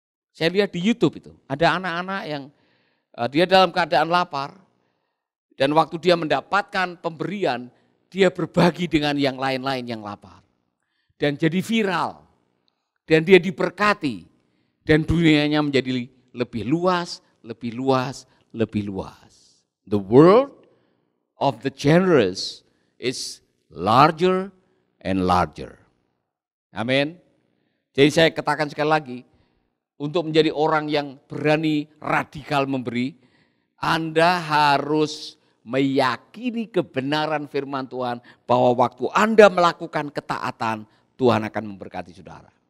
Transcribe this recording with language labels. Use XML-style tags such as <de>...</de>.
<id>Saya lihat di YouTube itu, ada anak-anak yang dia dalam keadaan lapar, dan waktu dia mendapatkan pemberian, dia berbagi dengan yang lain-lain yang lapar. Dan jadi viral. Dan dia diberkati. Dan dunianya menjadi lebih luas, lebih luas, lebih luas.</id> <en>The world of the generous is larger and larger.</en> <id>Amin. Jadi saya katakan sekali lagi, untuk menjadi orang yang berani radikal memberi, Anda harus meyakini kebenaran firman Tuhan bahwa waktu Anda melakukan ketaatan, Tuhan akan memberkati saudara.</id>